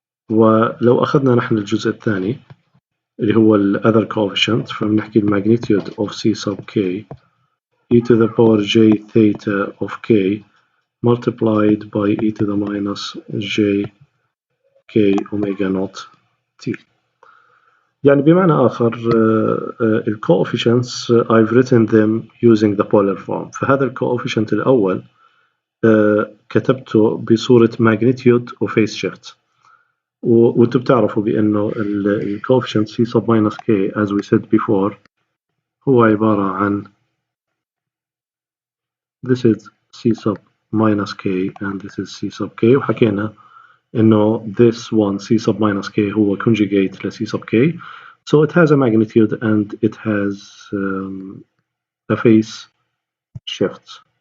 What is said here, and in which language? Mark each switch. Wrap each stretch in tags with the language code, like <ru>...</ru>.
<ar>ولو أخذنا نحن الجزء الثاني اللي هو ال</ar> <en>other coefficient</en> <ar>فبنحكي ال</ar> <en>magnitude of C sub k e to the power j theta of k multiplied by e to the minus j k omega naught t.</en> <ar>يعني بمعنى آخر ال</ar> <en>coefficients I've written them using the polar form.</en> <ar>فهذا ال coefficient الأول كتبته بصورة magnitude و phase shift. وانتم بتعرفوا بأنه ال</ar> <en>coefficient C sub minus k as we said before</en> <ar>هو عبارة عن</ar> <en>this is C sub minus k and this is C sub k</en> <ar>وحكينا إنه</ar> <en>this one C sub minus k هو conjugate ل C sub k so it has a magnitude and it has a phase shift</en>